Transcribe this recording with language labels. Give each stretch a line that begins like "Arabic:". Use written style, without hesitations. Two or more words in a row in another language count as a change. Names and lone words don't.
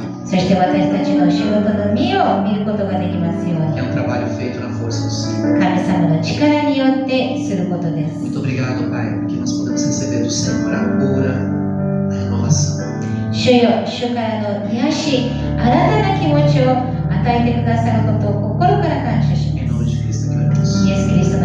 Japanese: そして私たちの仕事の実を見ることができますよう
Portuguese: que
Japanese: に、
Portuguese: é um trabalho feito na força do Senhor.
Japanese: 神様の力によってすることです。
Portuguese: Muito obrigado, Pai, porque nós podemos receber do Senhor a cura, a renovação.
Japanese: 主よ、主からの癒し、新たな気持ちを与えてくださることを心から感謝し
Portuguese: Em
Japanese: ま
Portuguese: nome de Cristo que oramos.
Japanese: す。イエス・キリスト